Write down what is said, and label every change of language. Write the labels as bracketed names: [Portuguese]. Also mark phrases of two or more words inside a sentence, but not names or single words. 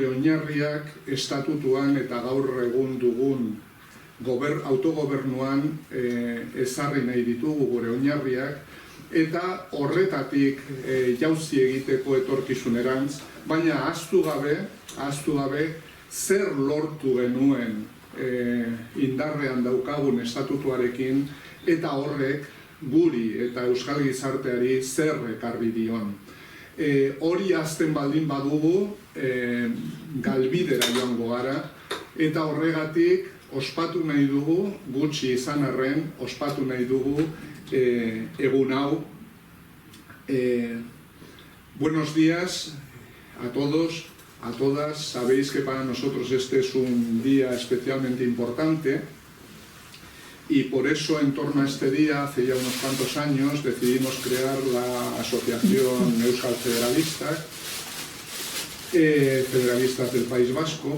[Basque] oinarriak estatutuan eta gaur egun dugun autogobernuan ezarri nahi ditugu gure oinarriak, eta horretatik jauzi egiteko etorkizunerantz, baina ahaztu gabe zer lortu genuen indarrean daukagun estatutuarekin, eta horrek guri eta euskal gizarteari zer ekarri dion. Hori azten baldin badugu, galbidera joango gara, eta horregatik ospatu nahi dugu, gutxi izan arren, ospatu nahi dugu egun hau. [Spanish] Buenos días a todos, a todas. Sabéis que para nosotros este es un día especialmente importante y por eso en torno a este día, hace ya unos cuantos años, decidimos crear la Asociación Euskal Federalistas del País Vasco.